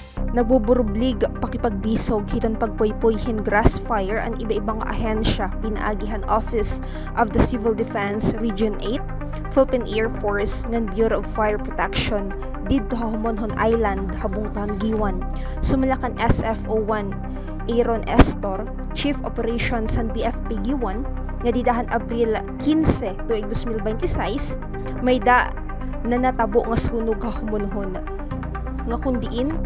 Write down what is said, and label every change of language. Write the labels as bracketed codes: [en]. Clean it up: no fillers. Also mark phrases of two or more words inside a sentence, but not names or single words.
[war] Nagbuburublig pakipagbisog hiton pagpuypuyhin grass fire ang iba-ibang ahensya pinaagihan Office of the Civil Defense Region 8, Philippine Air Force ng Bureau of Fire Protection didto Homonhon Island habungtan Giwan. Sumalakan SFO1 Aaron Estor, Chief Operations ng BFP Giwan, nga didahan Abril 15 tuig 2026 may da na natabo nga sunog Homonhon nga kundiin